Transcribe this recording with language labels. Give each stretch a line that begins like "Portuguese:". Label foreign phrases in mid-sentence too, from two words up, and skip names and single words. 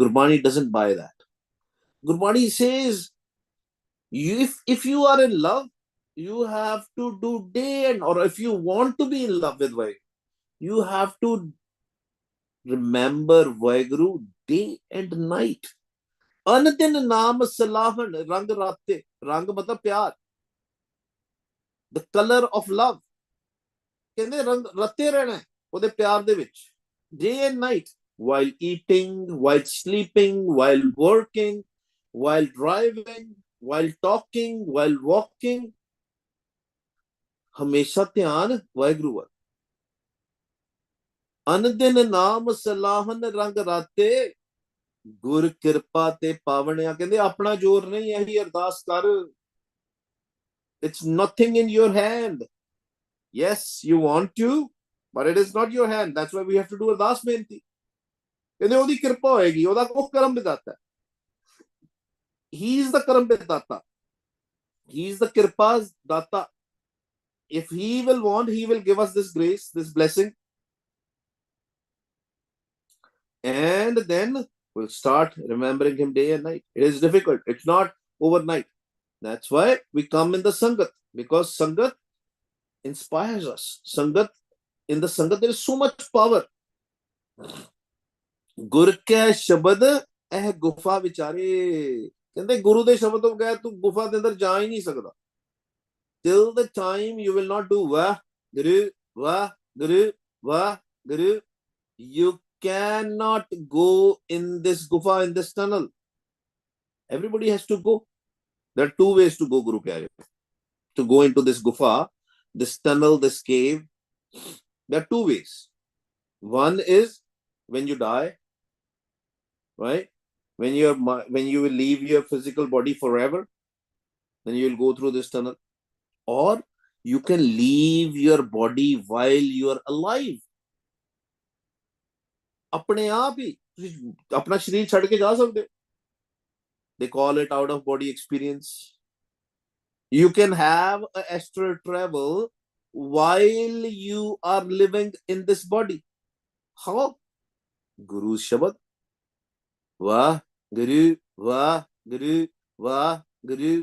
English: Gurbani doesn't buy that. Gurbani says if you are in love, you have to do day and or if you want to be in love with Vaheguru, you have to remember Vaheguru day and night.
Punjabi: ਅਨਦਿਨ ਨਾਮ ਸਲਾਹਨ ਰੰਗ ਰਾਤੇ. ਰੰਗ ਮਤਲਬ ਪਿਆਰ.
English: The color of love.
Punjabi: ਕਹਿੰਦੇ ਰੰਗ ਰਾਤੇ ਰਹਿਣਾ ਓਦੇ ਪਿਆਰ ਦੇ ਵਿੱਚ.
English: Day and night. While eating, while sleeping, while working, while driving, while talking, while walking.
Punjabi: ਹਮੇਸ਼ਾ ਧਿਆਨ ਵਾਹਿਗੁਰੂ ਵੱਲ ਅਨਦਿਨ ਨਾਮ ਸਲਾਹਨ ਰੰਗ ਰਾਤੇ ਗੁਰ ਕਿਰਪਾ ਤੇ ਪਾਵਣਿਆ ਕਹਿੰਦੇ ਆਪਣਾ ਜ਼ੋਰ ਨਹੀਂ ਇਹੀ ਅਰਦਾਸ ਕਰ
English: it's nothing in your hand yes you want to but it is not your hand that's why we have to do
Punjabi: ਅਰਦਾਸ ਬੇਨਤੀ ਕਹਿੰਦੇ ਉਹਦੀ ਕਿਰਪਾ ਹੋਏਗੀ ਉਹਦਾ ਉਹ ਕਰਮ ਵਿਦਾਤਾ
English: He is the Karam Data. He is the Kirpa's Data. If he will want, he will give us this grace, this blessing. And then we'll start remembering him day and night. It is difficult. It's not overnight. That's why we come in the Sangat, because Sangat inspires us. Sangat, in the Sangat, there is so much power.
Punjabi: ਗੁਰ ਕੈ ਸ਼ਬਦ ਇਹ ਗੁਫਾ ਵਿਚਾਰੇ, ਕਹਿੰਦੇ ਗੁਰੂ ਦੇ ਸ਼ਬਦ ਤੋਂ ਬਗੈਰ ਤੂੰ ਗੁਫਾ ਦੇ ਅੰਦਰ ਜਾ ਹੀ ਨਹੀਂ ਸਕਦਾ.
English: Till the time you will not do Vahguru, Vahguru, Vahguru, you cannot go in this gufa, in this tunnel. Everybody has to go. There are two ways to go,
Punjabi: ਗੁਰੂ ਪਿਆਰੇ.
English: To go into this gufa, this tunnel, this cave. There are two ways. One is when you die, right? When you will leave your physical body forever, then you will go through this tunnel. Or you can leave your body while you are alive.
Punjabi: ਆਪਣੇ ਆਪ ਹੀ ਆਪਣਾ ਸਰੀਰ ਛੱਡ ਕੇ ਜਾ ਸਕਦੇ.
English: They call it out of body experience. You can have an astral travel while you are living in this body. How? Guru's Shabad. Vah, Guru, Vah, Guru, Vah, Guru.